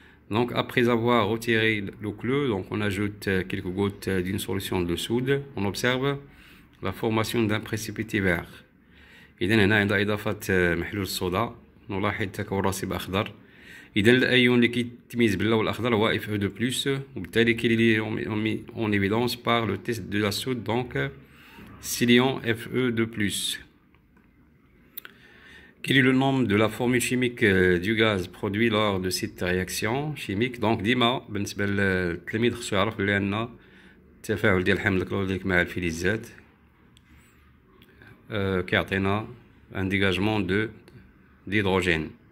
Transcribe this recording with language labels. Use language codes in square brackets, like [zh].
[fr] Donc après avoir retiré le clou, donc on ajoute quelques gouttes d'une solution de soude. On observe la formation d'un précipité vert. [ar] إذن هنا عند إضافة محلول الصودا نلاحظ تكون راسب أخضر. إذن الأيون اللي كيتميز باللون الأخضر هو Fe2+، وبالتالي كي [fr] mis en évidence par le test de la soude، donc Cilion Fe2+. Quel est le nom de la formule chimique du gaz produit lors de cette réaction chimique؟ donc [ar] ديما بالنسبة للتلميذ خصو يعرف بلي عندنا التفاعل ديال حمض الكلوريدريك مع الفلزات كيعطينا [fr] un dégagement d'hydrogène.